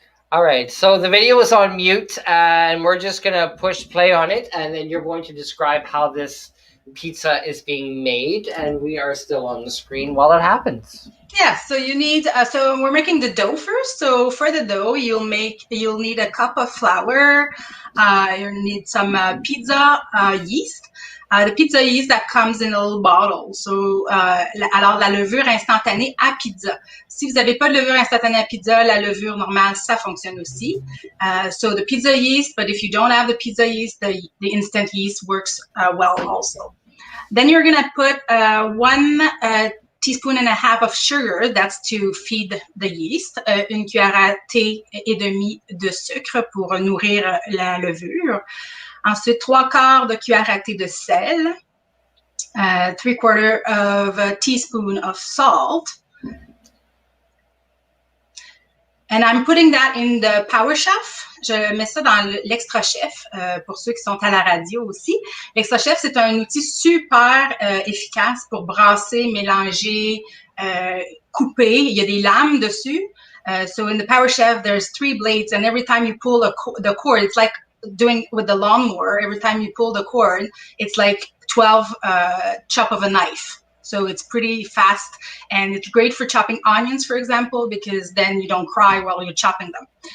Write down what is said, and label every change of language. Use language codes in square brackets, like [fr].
[en] All right, so the video is on mute, and we're just gonna push play on it, and then you're going to describe how this pizza is being made, and we are still on the screen while it happens. Yeah, so you need, so we're making the dough first. So for the dough, you'll need a cup of flour. You'll need some pizza yeast. The pizza yeast that comes in a little bottle. [fr] So, alors la levure instantanée à pizza. Si vous n'avez pas de levure instantanée à pizza, la levure normale, ça fonctionne aussi. [en] So the pizza yeast, but if you don't have the pizza yeast, the instant yeast works well also. Then you're gonna put 1 teaspoon and a half of sugar, that's to feed the yeast, [fr] une cuillère à thé et demi de sucre pour nourrir la levure. [en] Ensuite, 3/4 de cuillère à thé de sel, 3/4 of a teaspoon of salt. And I'm putting that in the Power Chef. [fr] Je mets ça dans l'Extra Chef pour ceux qui sont à la radio aussi. L'Extra Chef, c'est un outil super efficace pour brasser, mélanger, couper. Il y a des lames dessus. [en] So in the Power Chef, there's 3 blades, and every time you pull the cord, it's like doing with the lawnmower. Every time you pull the cord, it's like 12 chop of a knife. So it's pretty fast, and it's great for chopping onions, for example, because then you don't cry while you're chopping them.